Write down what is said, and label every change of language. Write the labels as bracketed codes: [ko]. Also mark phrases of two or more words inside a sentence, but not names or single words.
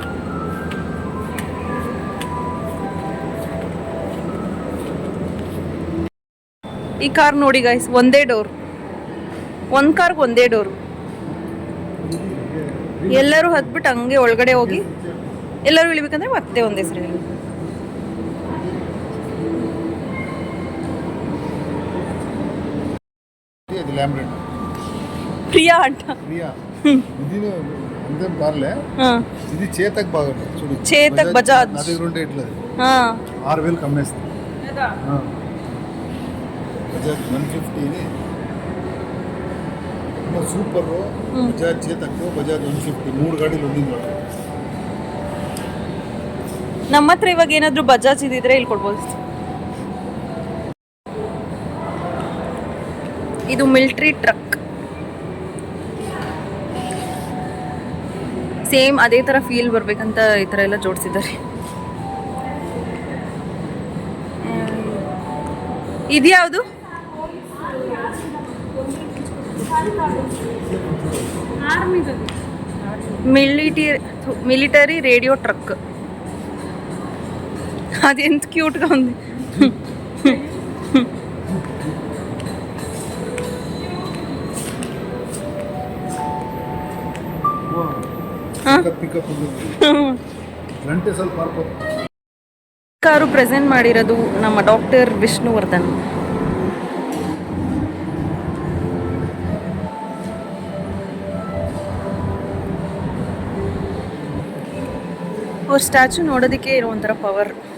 [kn] ಈ ಕಾರ್ ನೋಡಿ ಗೈಸ್ ಒಂದೇ ಡೋರ್ ಒಂದು ಕಾರ್ಗೆ ಒಂದೇ ಡೋರು ಎಲ್ಲರೂ ಹತ್ಬಿಟ್ಟು ಹಂಗೆ ಒಳಗಡೆ ಹೋಗಿ ಎಲ್ಲರೂ ಇಳಿಬೇಕಂದ್ರೆ ಮತ್ತೆ ಒಂದೇ ಹೆಸರು ಹೇಳಿ [te] ఇది ల్యాంబ్రెట్ ప్రియా అంట ప్రియా ఇది అందరం కార్లే ఇది చేతక్ బాగుంది చూడు చేతక్ బజాజ్ నా దగ్గర ఉంటే ఇట్లా 6000 కమ్మేస్తా బజాజ్ 150 ని సూపర్ బజాజ్ చేతక్ బజాజ్ 150 3 [kn] ಗಾಡಿಲಿ ಒಂದಿನ ನಮ್ಮ ಹತ್ರ ಇವಾಗ ಏನಾದರೂ ಬಜಾಜ್ ಇದ್ದಿದ್ರೆ ಇಲ್ಲಿ ಕೊಡ್ಬೋದು ಇದು [en] military truck same [kn] ಅದೇ ಥರ ಫೀಲ್ ಬರಬೇಕಂತ ಈ ಥರ ಎಲ್ಲ ಜೋಡಿಸಿದ್ದಾರೆ ಇದ್ಯಾವುದು [en] military radio truck [te] అది ఎంత క్యూట్గా ఉంది [kn] ಕಾರು ಪ್ರೆಸೆಂಟ್ ಮಾಡಿರೋದು ನಮ್ಮ ಡಾಕ್ಟರ್ ವಿಷ್ಣುವರ್ಧನ್ ಅವ್ರ ಸ್ಟ್ಯಾಚು ನೋಡೋದಕ್ಕೆ ಇರೋ ಒಂಥರ ಪವರ್